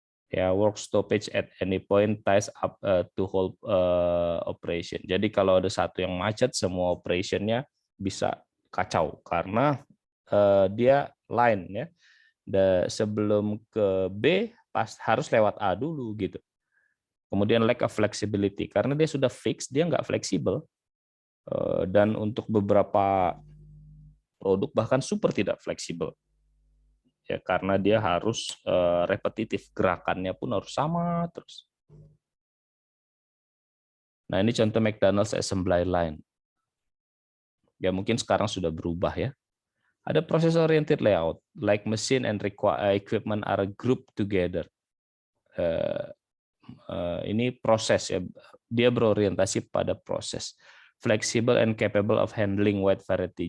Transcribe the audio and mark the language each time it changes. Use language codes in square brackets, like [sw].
[en] Ya, work stoppage at any point ties up to whole operation. [id] Jadi kalau ada satu yang macet, semua operationnya bisa kacau. Karena dia line ya. Sebelum ke B harus lewat A dulu gitu. Kemudian lack of flexibility karena dia sudah fix, dia nggak fleksibel. Dan untuk beberapa produk bahkan super tidak fleksibel. Ya karena dia harus repetitif, gerakannya pun harus sama terus. Nah, ini contoh McDonald's assembly line. Ya mungkin sekarang sudah berubah ya. Ada [en] process oriented layout, like machine and equipment are grouped together. [id] Ini proses ya, dia berorientasi pada proses. [en] Flexible and capable of handling wide variety.